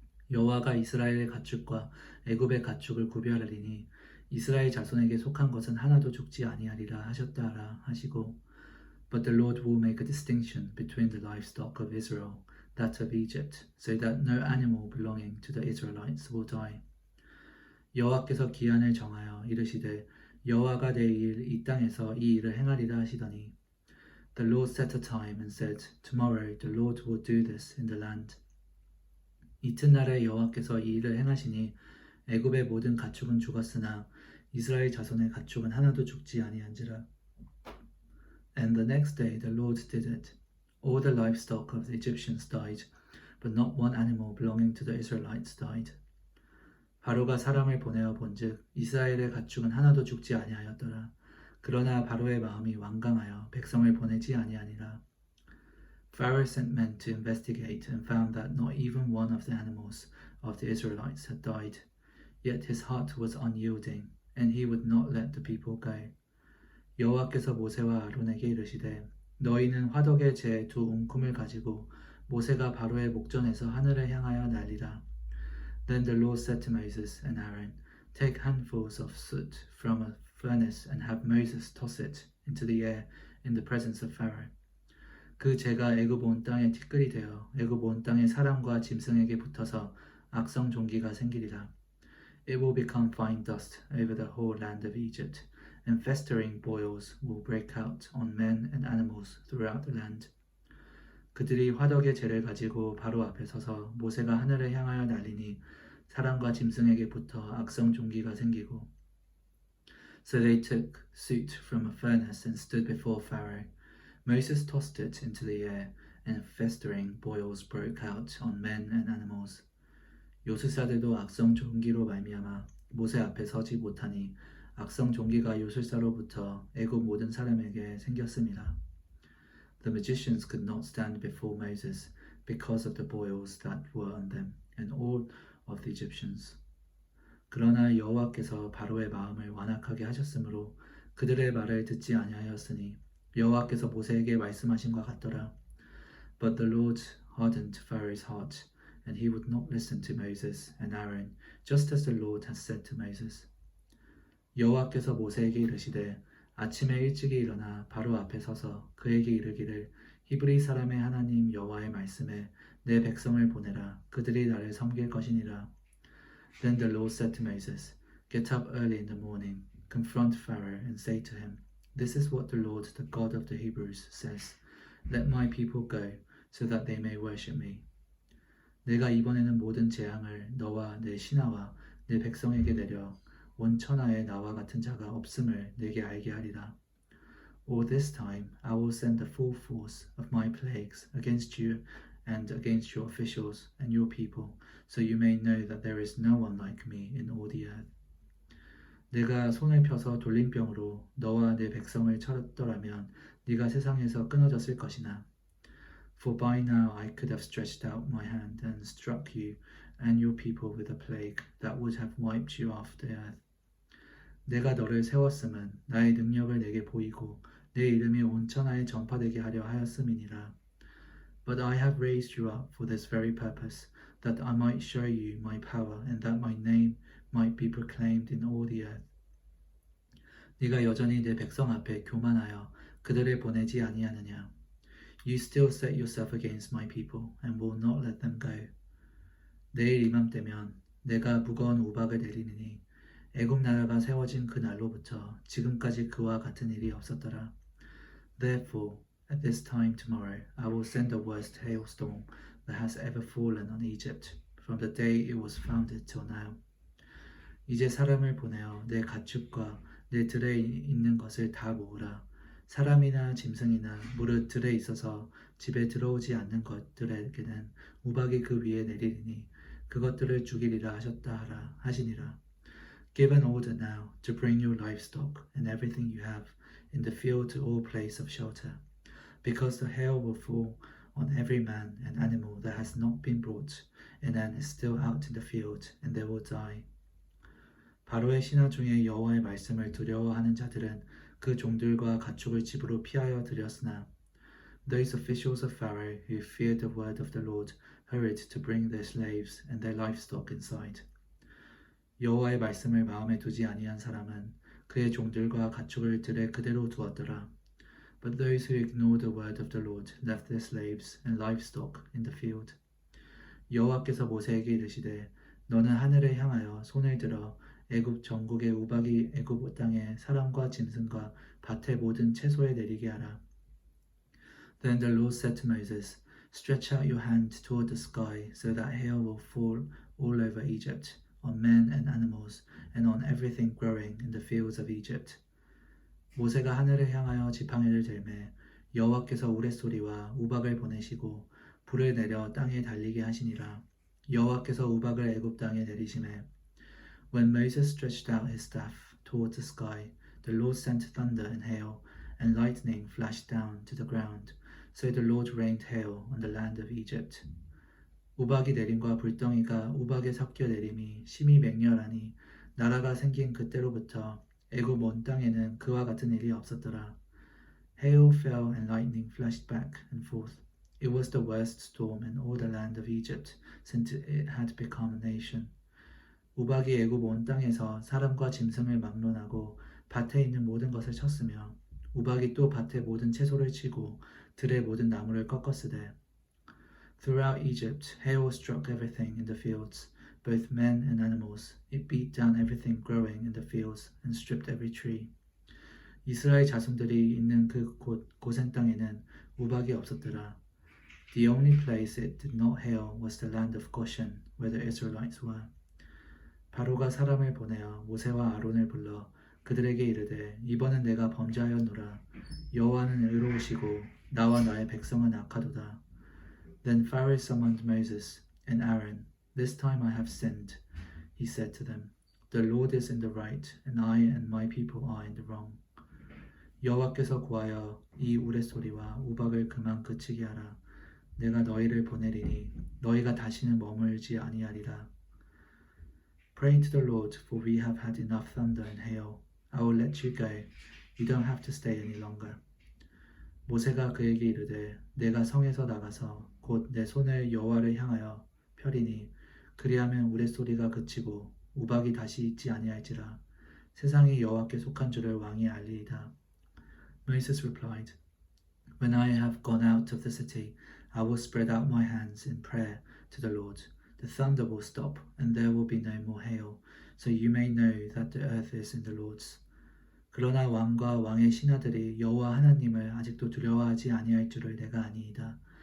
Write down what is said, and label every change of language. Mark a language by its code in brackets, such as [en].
[ko] 여호와가 이스라엘의 가축과 애굽의 가축을 구별하리니 이스라엘 자손에게 속한 것은 하나도 죽지 아니하리라 하셨다라 하시고 [en] But the Lord will make a distinction between the livestock of Israel, that of Egypt, so that no animal belonging to the Israelites will die. [ko] 여호와께서 기한을 정하여 이르시되 여호와가 내일 이 땅에서 이 일을 행하리라 하시더니 [en] The Lord set a time and said, Tomorrow the Lord will do this in the land. [ko] 이튿날에 여호와께서 이 일을 행하시니 애굽의 모든 가축은 죽었으나 이스라엘 자손의 가축은 하나도 죽지 아니한지라. [en] And the next day the Lord did it. All the livestock of the Egyptians died, but not one animal belonging to the Israelites died. [ko] 바로가 사람을 보내어 본즉 이스라엘의 가축은 하나도 죽지 아니하였더라. 그러나 바로의 마음이 완강하여 백성을 보내지 아니하니라. [en] Pharaoh sent men to investigate and found that not even one of the animals of the Israelites had died. Yet his heart was unyielding, and he would not let the people go. [ko] 여호와께서 모세와 아론에게 이르시되 너희는 화덕의 재 두 웅큼을 가지고 모세가 바로의 목전에서 하늘을 향하여 날리라. [en] Then the Lord said to Moses and Aaron, Take handfuls of soot from a furnace and have Moses toss it into the air in the presence of Pharaoh. [ko] 그 재가 애굽 온 땅에 티끌이 되어 애굽 온 땅의 사람과 짐승에게 붙어서 악성 종기가 생기리라. [en] It will become fine dust over the whole land of Egypt, and festering boils will break out on men and animals throughout the land. [ko] 그들이 화덕의 재를 가지고 바로 앞에 서서 모세가 하늘을 향하여 날리니 사람과 짐승에게 붙어 악성 종기가 생기고 [en] So they took soot from a furnace and stood before Pharaoh. Moses tossed it into the air, and festering boils broke out on men and animals. [ko] 요술사들도 악성 종기로 말미암아 모세 앞에 서지 못하니 악성 종기가 요술사로부터 애굽 모든 사람에게 생겼습니다. [en] The magicians could not stand before Moses because of the boils that were on them and all of the Egyptians. [ko] 그러나 여호와께서 바로의 마음을 완악하게 하셨으므로 그들의 말을 듣지 아니하였으니 여호와께서 모세에게 말씀하신과 같더라. [en] But the Lord hardened Pharaoh's heart, and he would not listen to Moses and Aaron, just as the Lord had said to Moses. [ko] 여호와께서 모세에게 이르시되 아침에 일찍이 일어나 바로 앞에 서서 그에게 이르기를 히브리 사람의 하나님 여호와의 말씀에 내 백성을 보내라 그들이 나를 섬길 것이니라. [en] Then the Lord said to Moses, Get up early in the morning, confront Pharaoh and say to him, This is what the Lord, the God of the Hebrews, says. Let my people go, so that they may worship me. [ko] 내가 이번에는 모든 재앙을 너와 내 신하와 내 백성에게 내려 온 천하에 나와 같은 자가 없음을 내게 알게 하리라. [en] All this time I will send the full force of my plagues against you and against your officials and your people, so you may know that there is no one like me in all the earth. [ko] 내가 손을 펴서 돌림병으로 너와 내 백성을 쳤더라면 네가 세상에서 끊어졌을 것이나 [en] For by now I could have stretched out my hand and struck you and your people with a plague that would have wiped you off the earth. [ko] 내가 너를 세웠음은 나의 능력을 내게 보이고 내 이름이 온 천하에 전파되게 하려 하였음이니라. [en] But I have raised you up for this very purpose, that I might show you my power and that my name might be proclaimed in all the earth. [ko] 네가 여전히 내 백성 앞에 교만하여 그들을 보내지 아니하느냐. [en] You still set yourself against my people and will not let them go. [ko] 내일 이맘때면 내가 무거운 우박을 내리니 애굽 나라가 세워진 그 날로부터 지금까지 그와 같은 일이 없었더라. [en] Therefore, at this time tomorrow, I will send the worst hailstorm that has ever fallen on Egypt, from the day it was founded till now. [ko] 이제 사람을 보내어 내 가축과 내 들에 있는 것을 다 모으라. 사람이나 짐승이나 무릇 들에 있어서 집에 들어오지 않는 것들에게는 우박이 그 위에 내리리니 그것들을 죽이리라 하시니라. [en] Give an order now to bring your livestock and everything you have in the field to all place of shelter, because the hail will fall on every man and animal that has not been brought, and then is still out in the field, and they will die. [ko] 바로의 신하 중에 여호와의 말씀을 두려워하는 자들은 그 종들과 가축을 집으로 피하여 들였으나 [en] those officials of Pharaoh who feared the word of the Lord hurried to bring their slaves and their livestock inside. [ko] 여호와의 말씀을 마음에 두지 아니한 사람은 그의 종들과 가축을 들에 그대로 두었더라. [en] But those who ignored the word of the Lord left their slaves and livestock in the field. [ko] 여호와께서 모세에게 이르시되 너는 하늘을 향하여 손을 들어 애굽 전국의 우박이 애굽 땅에 사람과 짐승과 밭의 모든 채소에 내리게 하라. [en] Then the Lord said to Moses, Stretch out your hand toward the sky so that hail will fall all over Egypt, on men and animals, and on everything growing in the fields of Egypt. [ko] 모세가 하늘을 향하여 지팡이를 들매 여호와께서 우레소리와 우박을 보내시고 불을 내려 땅에 달리게 하시니라. 여호와께서 우박을 애굽 땅에 내리시매 [en] When Moses stretched out his staff toward the sky, the Lord sent thunder and hail, and lightning flashed down to the ground. So the Lord rained hail on the land of Egypt. [ko] 우박이 내림과 불덩이가 우박에 섞여 내림이 심히 맹렬하니 나라가 생긴 그때로부터 애굽 온 땅에는 그와 같은 일이 없었더라. [en] Hail fell and lightning flashed back and forth. It was the worst storm in all the land of Egypt since it had become a nation. [ko] 우박이 애굽 온 땅에서 사람과 짐승을 막론하고 밭에 있는 모든 것을 쳤으며 우박이 또 밭의 모든 채소를 치고 들의 모든 나무를 꺾었으되 [en] Throughout Egypt, hail struck everything in the fields, both men and animals. It beat down everything growing in the fields and stripped every tree. [ko] 이스라엘 자손들이 있는 그 고센 땅에는 우박이 없었더라. [en] The only place it did not hail was the land of Goshen, where the Israelites were. [ko] 바로가 사람을 보내어 모세와 아론을 불러 그들에게 이르되 이번은 내가 범죄하였노라. 여호와는 의로우시고 나와 나의 백성은 악하도다. [en] Then Pharaoh summoned Moses and Aaron. This time I have sinned, he said to them. The Lord is in the right, and I and my people are in the wrong. [ko] 여호와께서 구하여 이 우레소리와 우박을 그만 그치게 하라. 내가 너희를 보내리니 너희가 다시는 머물지 아니하리라. [en] Pray to the Lord, for we have had enough thunder and hail. I will let you go. You don't have to stay any longer. [ko] 모세가 그에게 이르되 내가 성에서 나가서 곧 내 손을 여호와를 향하여 펴리니 그리하면 우레소리가 그치고 우박이 다시 있지 아니할지라. 세상이 여호와께 속한 줄을 왕이 알리이다. [en] Moses replied, When I have gone out of the city, I will spread out my hands in prayer to the Lord. The thunder will stop, and there will be no more hail, so you may know that the earth is in the Lord's. [ko] 그러나 왕과 왕의 신하들이 여호와 하나님을 아직도 두려워하지 아니할 줄을 내가 아니이다.